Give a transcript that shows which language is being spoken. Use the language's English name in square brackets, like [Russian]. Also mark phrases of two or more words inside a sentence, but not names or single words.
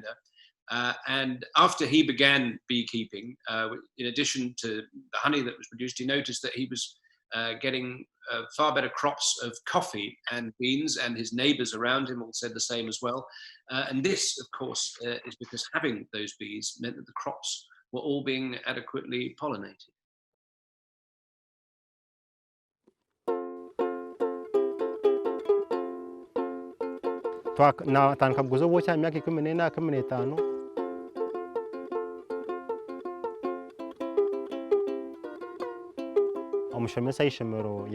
[English] And after he began beekeeping, in addition to the honey that was produced, he noticed that he was getting far better crops of coffee and beans, and his neighbours around him all said the same as well. And this, of course, is because having those bees meant that the crops were all being adequately pollinated. [Nyankole] natandika kuguza ubuki myaka 14 na 15 omushomesa y'ishomero